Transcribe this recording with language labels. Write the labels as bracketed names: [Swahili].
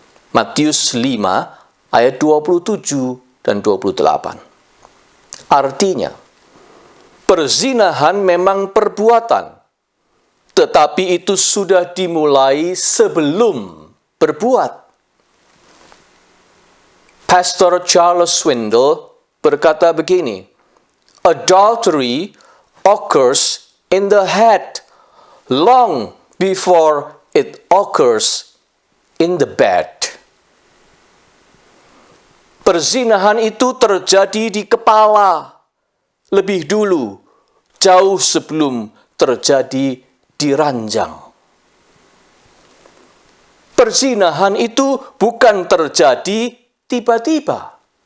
[Indonesian] Matius 5 ayat 27 dan 28. Artinya, perzinahan memang perbuatan, tetapi itu sudah dimulai sebelum berbuat. [English] Pastor Charles Swindoll berkata begini, "Adultery occurs in the head long before it occurs in the bed." [Indonesian] Perzinahan itu terjadi di kepala lebih dulu, jauh sebelum terjadi di ranjang. Perzinahan itu bukan terjadi tiba-tiba.